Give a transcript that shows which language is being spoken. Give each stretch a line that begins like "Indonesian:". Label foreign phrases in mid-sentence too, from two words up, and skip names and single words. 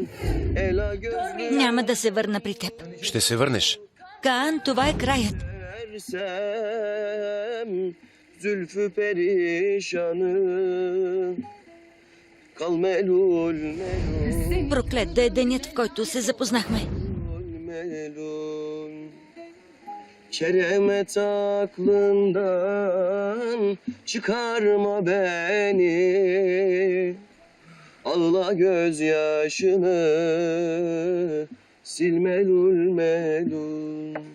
Turkish: Ela gözlüm
Bulgarian: Няма да се върна при теб. Ще се върнеш. Каан, това е краят.
Turkish: gidersem. Zülfü perişanı kal melul melul
Bulgarian: Проклет да е денят, в който се запознахме.
Turkish: melul. Keremet aklından çıkarma beni. Ağla gözyaşını sil melul melul.